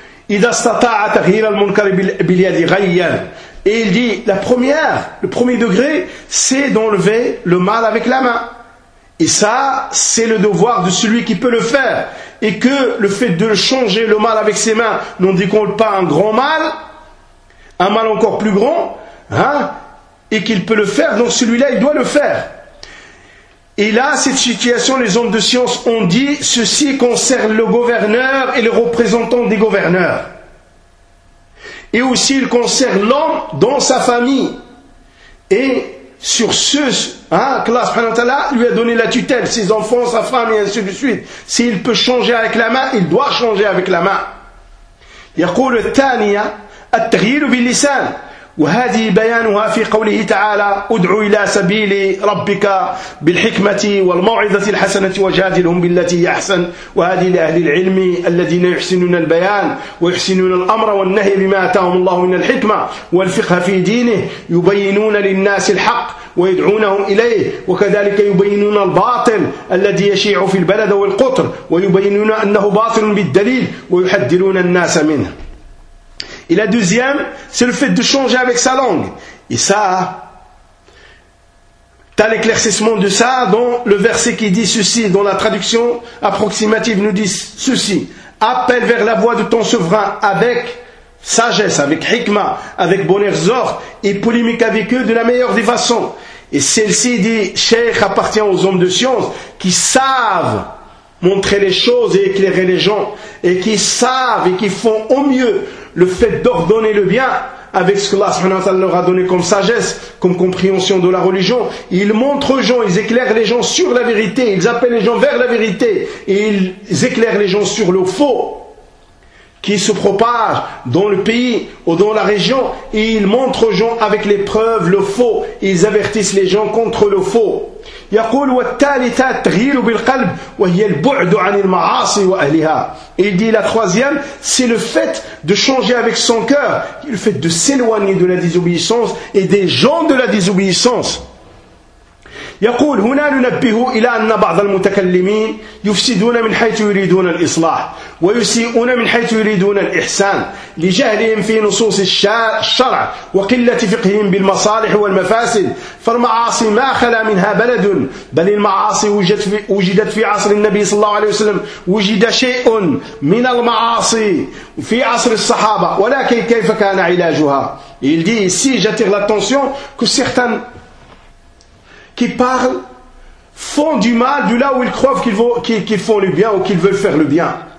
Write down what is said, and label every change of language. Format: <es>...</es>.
<ar>إذا استطاع تغيير المنكر باليد غير.</ar> <fr>Et il dit, la première, le premier degré, c'est d'enlever le mal avec la main. Et ça, c'est le devoir de celui qui peut le faire. Et que le fait de changer le mal avec ses mains n'en décompte pas un grand mal, un mal encore plus grand, hein, et qu'il peut le faire, donc celui-là, il doit le faire. Et là, cette situation, les hommes de science ont dit, ceci concerne le gouverneur et le représentant des gouverneurs. Et aussi, il concerne l'homme dans sa famille. Et sur ce, qu'Allah subhanahu wa ta'ala lui a donné la tutelle, ses enfants, sa femme, et ainsi de suite. S'il peut changer avec la main, il doit changer avec la main.</fr> <ar>يقول الثانية التغيير باللسان. وهذه بيانها في قوله تعالى: ادعوا إلى سبيل ربك بالحكمة والموعظة الحسنة وجادلهم بالتي هي أحسن. وهذه لأهل العلم الذين يحسنون البيان ويحسنون الأمر والنهي بما أتاهم الله من الحكمة والفقه في دينه، يبينون للناس الحق ويدعونهم إليه، وكذلك يبينون الباطل الذي يشيع في البلد والقطر، ويبينون أنه باطل بالدليل ويحذرون الناس منه.</ar> <fr>Et la deuxième, c'est le fait de changer avec sa langue. Et ça, t'as l'éclaircissement de ça dans le verset qui dit ceci, dont la traduction approximative nous dit ceci: appelle vers la voix de ton souverain avec sagesse, avec hikmah, avec bon exhort, et polémique avec eux de la meilleure des façons. Et celle-ci dit, Cheikh appartient aux hommes de science qui savent montrer les choses et éclairer les gens, et qui savent et qui font au mieux le fait d'ordonner le bien avec ce que Allah subhanahu wa ta'ala leur a donné comme sagesse, comme compréhension de la religion. Ils montrent aux gens, ils éclairent les gens sur la vérité, ils appellent les gens vers la vérité, et ils éclairent les gens sur le faux qui se propage dans le pays ou dans la région, et ils montrent aux gens avec les preuves le faux, ils avertissent les gens contre le faux.</fr> <ar>يقول والثالثة تغيير بالقلب وهي البعد عن المعاصي وأهلها.</ar> <fr>Il dit la troisième, c'est le fait de changer avec son cœur, le fait de s'éloigner de la désobéissance et des gens de la désobéissance.</fr> <ar>يقول هنا ننبه إلى أن بعض المتكلمين يفسدون من حيث يريدون الإصلاح ويسيئون من حيث يريدون الإحسان لجهلهم في نصوص الشرع وقلة فقههم بالمصالح والمفاسد. فالمعاصي ما خلا منها بلد، بل المعاصي وجدت في عصر النبي صلى الله عليه وسلم، وجد شيء من المعاصي في عصر الصحابة، ولكن كيف كان علاجها؟</ar> <fr>Il dit ici, j'attire l'attention que certains qui parlent, font du mal de là où ils croient qu'ils font le bien ou qu'ils veulent faire le bien.</fr>